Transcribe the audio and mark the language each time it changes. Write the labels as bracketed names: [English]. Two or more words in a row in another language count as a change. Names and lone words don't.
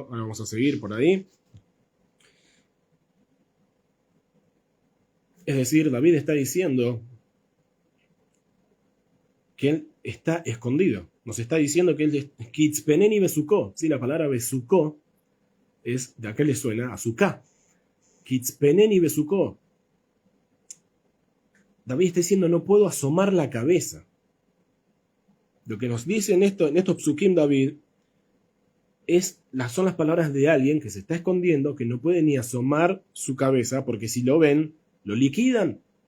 [Spanish] Ahora vamos a seguir por ahí. Es decir, David está diciendo que él está escondido. Nos está diciendo que él es [Hebrew] יצפנני בסוכה. [Spanish] Sí, la palabra Besukó es, ¿de qué le suena? [Hebrew] סוכה. יצפנני בסוכה. [Spanish] David está diciendo, no puedo asomar la cabeza. Lo que nos dice en estos psukim David son las palabras de alguien que se está escondiendo, que no puede ni asomar su cabeza, porque si lo ven, lo liquidan.